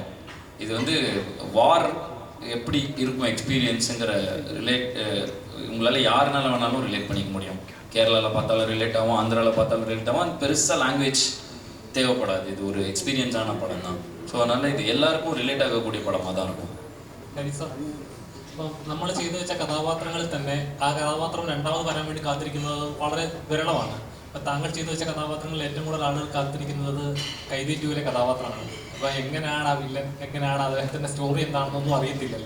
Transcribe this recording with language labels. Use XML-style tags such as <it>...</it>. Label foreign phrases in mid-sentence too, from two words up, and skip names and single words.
<ta>இது வந்து வார் எப்படி இருக்கும் எக்ஸ்பீரியன்ஸுங்கிற உங்களால் யாருனால வேணாலும் ரிலேட் பண்ணிக்க முடியும். கேரளாவில் பார்த்தாலும் ரிலேட் ஆகும், ஆந்திராவில் பார்த்தாலும் ரிலேட் ஆகும். அது பெருசாக லாங்குவேஜ் தேவைப்படாது. இது ஒரு எக்ஸ்பீரியன்ஸான படம் தான். ஸோ அதனால் இது எல்லாருக்கும் ரிலேட் ஆகக்கூடிய படமாக தான் இருக்கும்.</ta> <ml>സരി സാർ, ഇപ്പം നമ്മൾ ചെയ്തു വെച്ച കഥാപാത്രങ്ങളിൽ തന്നെ ആ കഥാപാത്രം രണ്ടാമത് വരാൻ വേണ്ടി കാത്തിരിക്കുന്നത് വളരെ വിരളമാണ്. അപ്പം താങ്കൾ ചെയ്തു വെച്ച കഥാപാത്രങ്ങളിൽ ഏറ്റവും കൂടുതൽ ആളുകൾ കാത്തിരിക്കുന്നത് കൈതി 2-ലെ കഥാപാത്രമാണ്. അപ്പം എങ്ങനെയാണ് ആ വില്ലൻ, എങ്ങനെയാണ് അദ്ദേഹത്തിൻ്റെ സ്റ്റോറി എന്താണെന്നൊന്നും അറിയത്തില്ലല്ലോ.</ml>